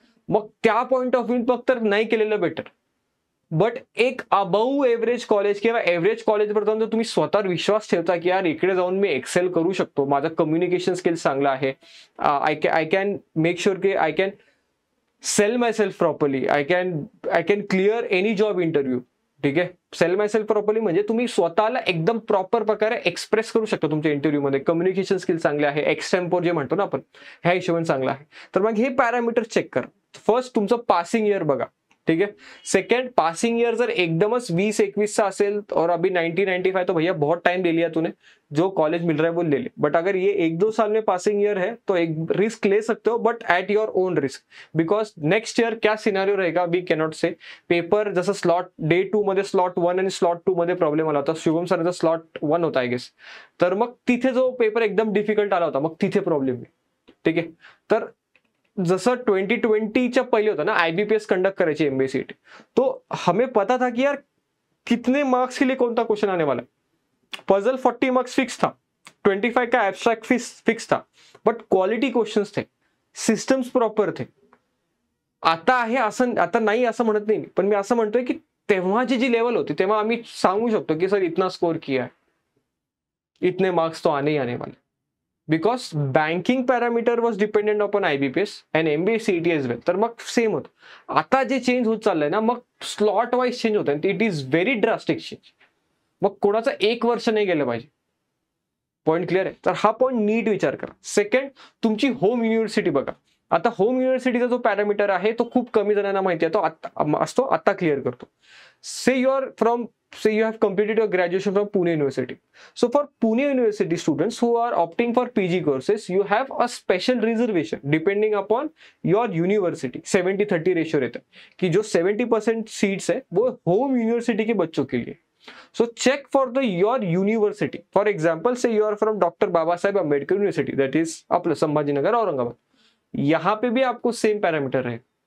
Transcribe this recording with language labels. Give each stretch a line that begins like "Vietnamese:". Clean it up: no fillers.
Marathi: मग त्या point of view फक्त नाही केलेलं बेटर. बट एक अबव एव्हरेज कॉलेज किंवा एव्हरेज कॉलेजवर जाऊन जर तुम्ही स्वतःवर विश्वास ठेवता की यार इकडे जाऊन मी एक्सेल करू शकतो, माझा कम्युनिकेशन स्किल्स चांगला आहे,
English: I can make sure की I can sell myself properly, I can clear any job interview.
Marathi: ठीक आहे, सेल माय सेल्फ प्रॉपरली म्हणजे तुम्ही स्वतःला एकदम प्रॉपर प्रकारे एक्सप्रेस करू शकता तुमच्या इंटरव्ह्यूमध्ये. कम्युनिकेशन स्किल्स चांगले आहे, एक्सटेम्पोर जे म्हणतो ना आपण, ह्या हिशोबाने चांगला आहे. तर मग हे पॅरामीटर चेक करा. फर्स्ट तुमचं पासिंग इयर बघा.
Hindi: ठीक है, सेकंड पासिंग ईयर
Marathi: जर एकदमच 20-21 सा असेल
Hindi: और अभी 90-95 तो भैया बहुत टाइम ले लिया तूने, जो कॉलेज मिल रहा है वो ले ले. बट अगर ये 1-2 साल में पासिंग ईयर है तो एक रिस्क ले सकते हो,
English: but at your own risk,
Hindi: because next year क्या सिनारियो रहेगा
English: We cannot say.
Marathi: पेपर जसं स्लॉट डे 2 मध्ये स्लॉट 1 आणि स्लॉट 2 मध्ये प्रॉब्लेम आला होता, शुभम सरांचा स्लॉट 1 होता आय गेस, तर मग तिथे जो पेपर एकदम डिफिकल्ट आला होता मग तिथे प्रॉब्लेम आहे. ठीक आहे, तर जसं 2020च्या पहिले होता ना आईबीपीएस कंडक्ट करायची एमबीसीटी,
Hindi: तो हमें पता था कि यार कितने मार्क्स के लिए कौन सा क्वेश्चन आने वाला है. पजल 40 मार्क्स फिक्स था, 25 का एब्स्ट्रैक्ट फिक्स था, बट क्वालिटी क्वेश्चंस थे, सिस्टम्स प्रॉपर थे.
Marathi: आता आहे असं, आता नाही असं म्हणत नाही, पण मी असं म्हणतोय की तेव्हाची जी लेवल होती तेव्हा आम्ही सांगू शकतो की
Hindi: सर इतना स्कोर किया है, इतने मार्क्स तो आने ही आने वाले.
English: Because banking parameter was dependent upon IBPS and MBA CET as well.
Marathi: तर मग सेम होतं. आता जे चेंज होत चाललंय ना मग स्लॉट वाईज चेंज होत आहे,
English: It is very drastic change.
Marathi: मग कोणाचं 1 वर्ष नाही गेलं पाहिजे. पॉईंट क्लिअर आहे. तर हा पॉईंट नीट विचार करा. सेकंड तुमची होम युनिव्हर्सिटी बघा. आता होम युनिव्हर्सिटीचा जो पॅरामीटर आहे तो खूप कमी जणांना माहिती आहे, तो असतो, आता क्लिअर करतो.
English: Say you have completed your graduation from Pune University. So for Pune University students who are opting for PG courses, you have a special reservation depending upon your university.
Hindi: 70-30 ratio रहता है कि जो 70% seats है वो home university के बच्चों के लिए.
English: So check for your university. For example, say you are from Dr. Baba Saheb Ambedkar University, that is आपलं संभाजीनगर औरंगाबाद.
Hindi: यहाँ पे भी आपको सेम पैरामीटर है.